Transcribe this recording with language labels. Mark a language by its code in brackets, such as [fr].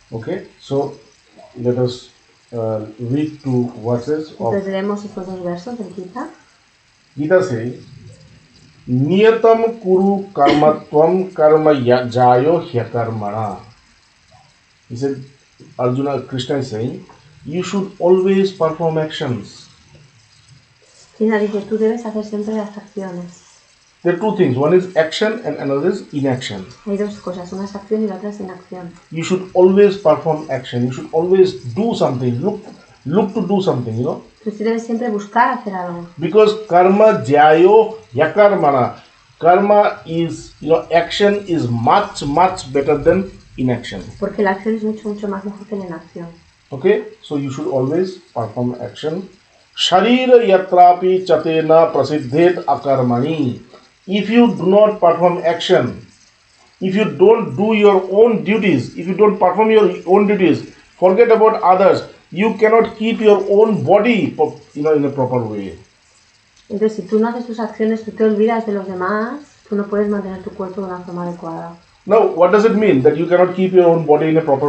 [en] Okay, so let us read two verses of [es] Entonces leemos estos dos versos del Gita. [en] Gita says, [sa] Niyatam kuru karmatvam karma jayo hyakarmana. [en] He said, Arjuna, Krishna is saying, you should always perform actions. [es] Krishna dice, tú debes hacer siempre las acciones. [en] There are two things. One is action and another is inaction. [es] Hay dos cosas, una es acción y la otra es inacción. [en] You should always perform action. You should always do something. Look to do something, [es] Tú debes siempre buscar hacer algo. [sa] Because karma jayo yakarmana. [en] Karma is, action is much, much better than inaction. [es] Porque la acción es mucho, mucho más mejor que la inacción. [en] Okay? So you should always perform action. [sa] Sharira yatrapi chatena prasiddhet akarmani. [en] If you do not perform action, if you don't do your own duties, if you don't perform your own duties, forget about others. You cannot keep your own body, in a proper way. [es] Entonces, si tú no haces tus acciones, tú te olvidas de los demás, tú no puedes mantener tu cuerpo de una forma adecuada. [en] Now, what does it mean that you cannot keep your own body in a proper